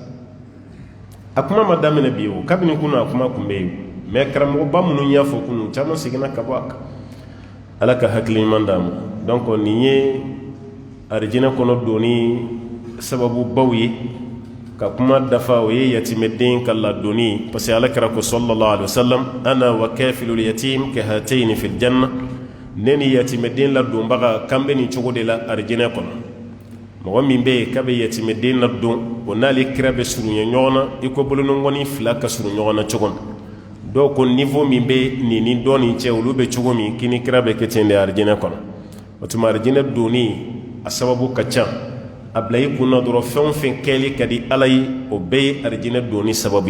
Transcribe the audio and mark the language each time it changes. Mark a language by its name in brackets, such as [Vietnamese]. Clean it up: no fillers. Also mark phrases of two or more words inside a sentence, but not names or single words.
[Bambara] a kuma ma daminɛ bi o kabini kunun a kuma kun bɛ yen mɛ karamɔgɔba minnu y'a fɔ kunun caman seginna ka bɔ a kan ala ka hakili ɲuman d'a ma donc nin ye arijinɛ kɔnɔ donni sababu baw ye ka kuma dafa o ye yatimɛden ka ladonni [French] parce que [Bambara] ala kɛra ko [Arabic] صلى الله عليه وسلم أنا وكافل اليتيم كهاتين في الجنة [Bambara] ne ni yatimɛden ladonbaga kan bɛ nin cogo de la arijinɛ kɔnɔ mɔgɔ min bɛ yen k'a bɛ yatimɛden ladon o n'ale kira bɛ surunya ɲɔgɔn na i ko bolonɔngɔnin fila ka surun ɲɔgɔn na cogo min dɔw ko niveau min bɛ nin ni dɔ nin cɛ olu bɛ cogo min k'i ni kira bɛ kɛ ten de arijinɛ kɔnɔ o tuma arijinɛ donni a sababu ka ca a bila i kunna dɔrɔn fɛn o fɛn kɛli ka di ala ye o bɛɛ ye arijinɛ donni sababu